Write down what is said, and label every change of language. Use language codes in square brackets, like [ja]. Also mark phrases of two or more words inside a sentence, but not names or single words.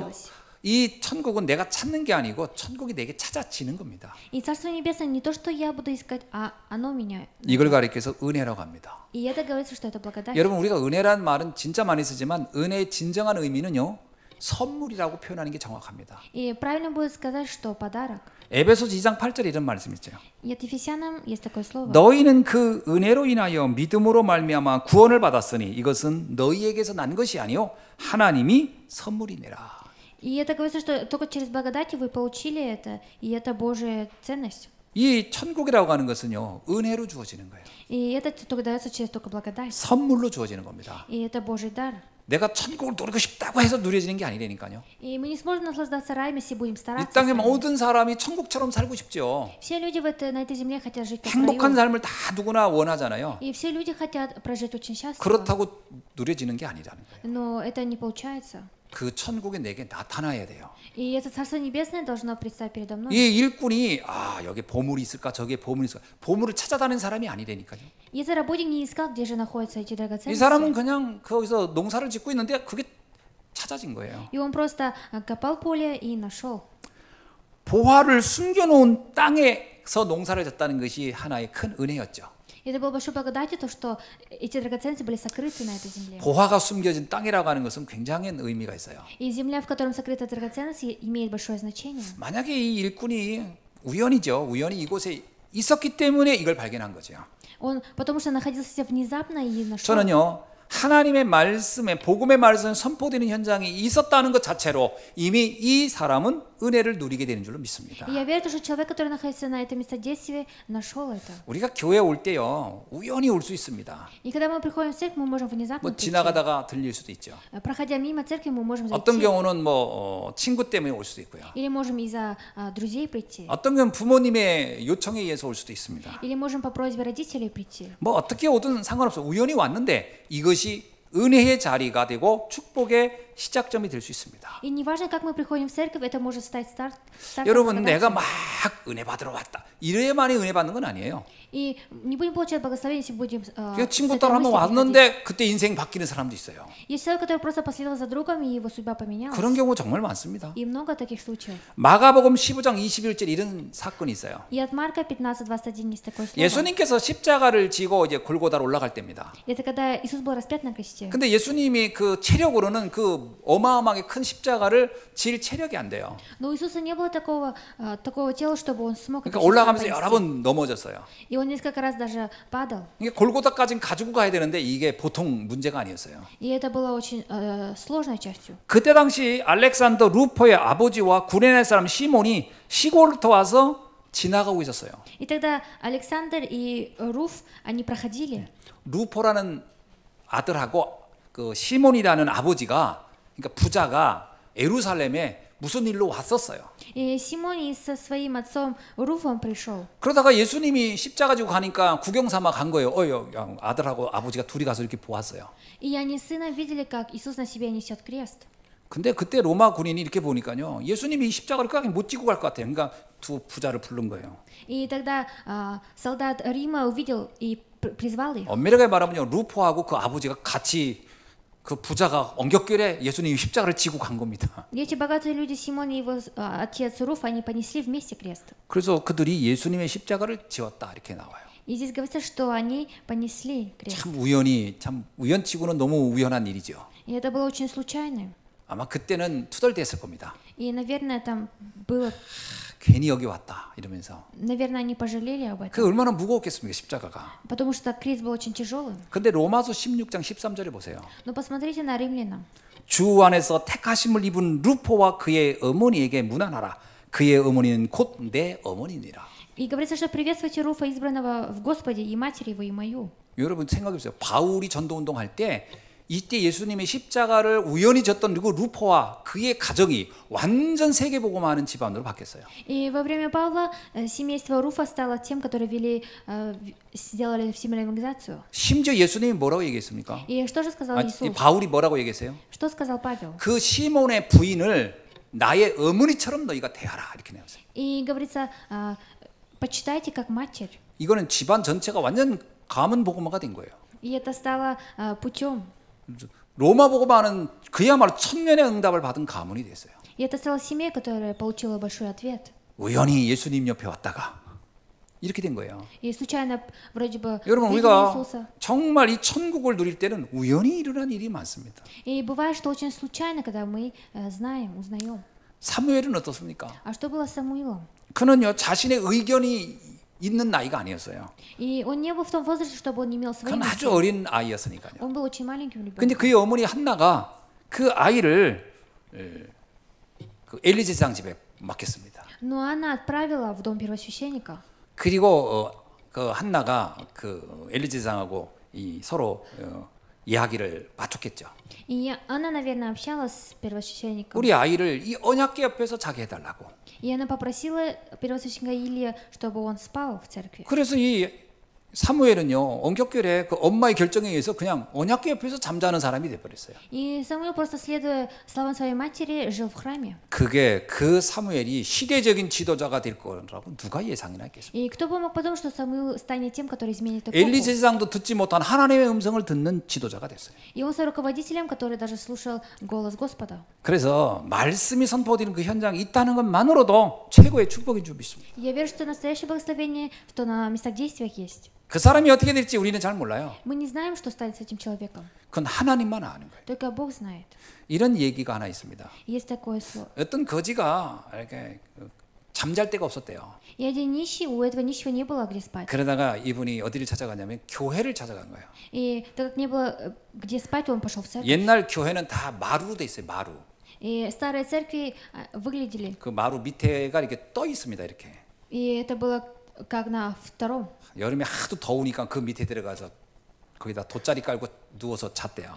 [ru] появилось. [ko] 이 천국은 내가 찾는 게 아니고 천국이 내게 찾아지는 겁니다. [ru] И Царство Небесное не то, что я буду искать, а оно меня. [ko] 이걸 가리켜서 은혜라고 합니다. [ru] И это говорится, что это благодать. [ko] 여러분, 우리가 은혜라는 말은 진짜 많이 쓰지만 은혜의 진정한 의미는요, 선물이라고 표현하는 게 정확합니다. [ru] И правильно будет сказать, что подарок. [ko] 에베소서 2장 8절에 이런 말씀이 있어요. [ru] И от Ефесянам есть такое слово. [ko] 너희는 그 은혜로 인하여 믿음으로 말미암아 구원을 받았으니 이것은 너희에게서 난 것이 아니요 하나님이 선물이니라. [ru] И это говорится, что только через благодать вы получили это, и это Божья ценность. [ko] 이 천국이라고 하는 것은요, 은혜로 주어지는 거예요. [ru] И это только дается через только благодать. [ko] 선물로 주어지는 겁니다. [ru] И это Божий дар. [ko] 내가 천국을 누리고 싶다고 해서 누려지는 게 아니라니까요. [ru] И мы не сможем наслаждаться раем, если будем [ko] 이 [ru] стараться. [ko] 땅의 [ru] сами. [ko] 모든 사람이 천국처럼 살고 싶죠. [ru] Все люди на этой земле хотят жить как в [ko] 행복한 [ru] раю. [ko] 삶을 다 누구나 원하잖아요. [ru] И все люди хотят прожить очень счастливо. [ko] 그렇다고 누려지는 게 아니라는 거예요. [ru] Но это не получается. [ko] 그 천국이 내게 나타나야 돼요. [ru] И это Царство Небесное должно предстать передо мной. [ko] 이 일꾼이 여기 보물이 있을까 저기에 보물이 있을까 보물을 찾아다니는 사람이 아니라니까요. [ru] И этот работник не искал, где же находятся эти [ko] 이 [ru] драгоценности. [ko] 사람은 그냥 거기서 농사를 짓고 있는데 그게 찾아진 거예요. [ru] И он просто копал поле и нашел. [ko] 보화를 숨겨놓은 땅에서 농사를 짓다는 것이 하나의 큰 은혜였죠. [ru] И это было большой благодатью, то, что эти драгоценности были сокрыты на этой земле. [ko] 보화가 숨겨진 땅이라고 하는 것은 굉장히 의미가 있어요. [ru] И земля, в котором сокрыта драгоценность, имеет большое значение. [ko] 만약에 이 일꾼이 우연히 이곳에 있었기 때문에 이걸 발견한 거죠. [ru] Он, потому что находился внезапно и нашел. [ko] 저는요, 하나님의 말씀에 복음의 말씀에 선포되는 현장이 있었다는 것 자체로 이미 이 사람은 은혜를 누리게 되는 줄로 믿습니다. [ru] И я верю, что человек, который находится на этом местодействии, нашел это. [ko] 우리가 교회 올 때요 우연히 올 수 있습니다. [ru] И когда мы приходим в церковь, мы можем внезапно [ko] 뭐 [ru] прийти. [ko] 지나가다가 들릴 수도 있죠. [ru] Проходя мимо церкви, мы можем [ko] 어떤 [ru] зайти. [ko] 경우는 뭐 친구 때문에 올 수도 있고요. [ru] Или можем из-за друзей прийти. [ko] 어떤 경우는 부모님의 요청에 의해서 올 수도 있습니다. [ru] Или можем по просьбе родителей прийти. [ko] 뭐 어떻게 오든 상관없어요. 우연히 왔는데 이것이 은혜의 자리가 되고 축복의 시작점이 될 수 있습니다. [ru] И неважно, как мы приходим в церковь, это может стать стартом [ko] 여러분 [ru] благодати. [ko] 내가 막 은혜 받으러 왔다. 이래야만이 은혜 받는 건 아니에요. [ru] И не будем получать благословение, если будем [ko] 그냥 [ru] с [ko] 친구 [ru] этой [ko] 따라 한번 [ru] мыслью приходить. [ko] 왔는데 그때 인생 바뀌는 사람도 있어요. [ru] Есть человек, который просто последовал за другом, и его судьба поменялась. [ko] 그런 경우 정말 많습니다. [ru] И много таких случаев. [ko] 마가복음 15장 21절 이런 사건이 있어요. [ru] И от Марка 15:21 есть такое слово. [ko] 예수님께서 십자가를 지고 이제 골고다로 올라갈 때입니다. [ru] Это когда Иисус был распят на кресте. [ko] 근데 예수님이 그 체력으로는 그 어마어마하게 큰 십자가를 질 체력이 안 돼요. [ru] Но у Иисуса не было такого тела, чтобы он смог [ko] 그러니까 [ru] это [ko] 올라가면서 [ru] понести. [ko] 여러 번 넘어졌어요. [ru] И он несколько раз даже падал. [ko] 이게 골고다까지는 가지고 가야 되는데 이게 보통 문제가 아니었어요. [ru] И это было очень сложной частью. [ko] 그때 당시 알렉산더 루포의 아버지와 구레네 사람 시몬이 시골부터 와서 지나가고 있었어요. [ru] И тогда Александр и Руф, они проходили. [ko] 루포라는 아들하고 그 시몬이라는 아버지가 그러니까 부자가 예루살렘에 무슨 일로 왔었어요. [ru] И Симон со своим отцом Руфом пришел. [ko] 그러다가 예수님이 십자가 지고 가니까 구경 삼아 간 거예요. 아들하고 아버지가 둘이 가서 이렇게 보았어요. [ru] И они с сыном видели, как Иисус на себе несет крест. [ko] 근데 그때 로마 군인이 이렇게 보니까요. 예수님이 이 십자가를 끝까지 못 지고 갈 것 같아요. 그러니까 두 부자를 부른 거예요. [ru] И тогда солдат Рима увидел и призвал их. [ko] 엄밀하게 말하면요. 루포하고 그 아버지가 같이 그 부자가 엉겹결에 예수님이 십자가를 지고 간 겁니다. [ru] И эти богатые люди, Симон и его отец Руф, они понесли вместе крест. [ko] 그래서 그들이 예수님의 십자가를 지었다 이렇게 나와요. [ru] И здесь говорится, что они понесли крест. [ko] 참 우연히 참 우연치고는 너무 우연한 일이죠. [ru] И это было очень случайно. [ko] 아마 그때는 투덜댔을 겁니다. [ru] И, наверное, там было, [ko] 괜히 여기 왔다 이러면서. [ru] наверное, они пожалели об [ko] 그 [ru] этом. [ko] 얼마나 무거웠겠습니까 십자가가. [ru] Потому что крест был очень тяжелым. [ko] 근데 로마서 16장 13절에 보세요. [ru] Но посмотрите на римлянам. [ko] 주 안에서 택하심을 입은 루포와 그의 어머니에게 문안하라. 그의 어머니는 곧 내 어머니니라. [ru] И говорится, что приветствуйте Руфа, избранного в Господе, и матери его, и мою. [ko] 여러분 생각해 보세요. 바울이 전도운동할 때 이때 예수님의 십자가를 우연히 졌던 그리고 루포와 그의 가정이 완전 세계복음하는 집안으로 바뀌었어요. [ru] И во время Павла семейство Руфа стало тем, которые сделали всемирную организацию. [ko] 심지어 예수님이 뭐라고 얘기했습니까? [ru] И что же сказал [ko] 이 [ru] Иисус? [ko] 바울이 뭐라고 얘기했어요? [ru] Что сказал Павел? [ko] 그 시몬의 부인을 나의 어머니처럼 너희가 대하라 이렇게 나왔어요. [ru] И говорится, почитайте как матерь. [ko] 이거는 집안 전체가 완전 가문 복음화가 된 거예요. [ru] И это стало путем. [ko] 로마 복음화는 그야말로 천년의 응답을 받은 가문이 됐어요. [ru] И это стала семья, которая получила большой ответ. [ko] 우연히 예수님 옆에 왔다가 이렇게 된 거예요. [ru] И случайно вроде бы [ko] 여러분 [ru] видели [ko] 우리가 [ru] Иисуса. [ko] 정말 이 천국을 누릴 때는 우연히 일어난 일이 많습니다. [ru] И бывает, что очень случайно, когда мы узнаем. [ko] 사무엘은 어떻습니까? [ru] А что было с Самуилом? [ko] 그는요 자신의 의견이 있는 나이가 아니었어요. [ru] И он не был в том возрасте, чтобы он имел свои [ko] 그는 [ru] мысли. [ko] 아주 어린 아이였으니까요. [ru] Он был очень маленьким [ko] 근데 [ru] ребенком. [ko] 그의 어머니 한나가 그 아이를 그 엘리제상 집에 맡겼습니다. [ru] Но она отправила в дом первосвященника. [ko] 그리고 그 한나가 그 엘리제상하고 이 서로 이야기를 맞췄겠죠. [ru] И она, наверное, общалась с первосвященником. [ko] 우리 아이를 이 언약궤 옆에서 자게 해달라고. [ru] И она попросила первосвященника Илия, чтобы он спал в церкви. [ko] 그래서 이 사무엘은요 엉겹결에 그 엄마의 결정에 의해서 그냥 언약궤 옆에서 잠자는 사람이 돼버렸어요. [ru] И Самуил, просто следуя словам своей матери, жил в храме. [ko] 그게 그 사무엘이 시대적인 지도자가 될 거라고 누가 예상이나 했겠습니까? [ru] И кто бы мог подумать, что Самуил станет тем, который изменит эпоху. [ko] 엘리제상도 듣지 못한 하나님의 음성을 듣는 지도자가 됐어요. [ru] И он стал руководителем, который даже слушал голос Господа. [ko] 그래서 말씀이 선포되는 그 현장이 있다는 것만으로도 최고의 축복인 줄 믿습니다. [ru] Я верю, что настоящее благословение, что на местах действиях есть. [ko] 그 사람이 어떻게 될지 우리는 잘 몰라요. [ru] Мы не знаем, что станет с этим человеком. [ko] 그건 하나님만 아는 거예요. [ru] Только Бог знает. [ko] 이런 얘기가 하나 있습니다. [ru] Есть такое слово. [ko] 어떤 거지가 이렇게 잠잘 데가 없었대요. [ru] И один нищий, у этого нищего не было где спать. [ko] 그러다가 이분이 어디를 찾아가냐면 교회를 찾아간 거예요. [ru] И так как не было где спать, он пошел в церковь. [ko] 옛날 교회는 다 마루로 돼 있어요. 마루. [ru] И старые церкви выглядели. [ko] 그 마루 밑에가 이렇게 떠 있습니다. 이렇게. [ru] И это было как на втором. [ko] 여름에 하도 더우니까 그 밑에 들어가서 거기다 돗자리 깔고 누워서 잤대요.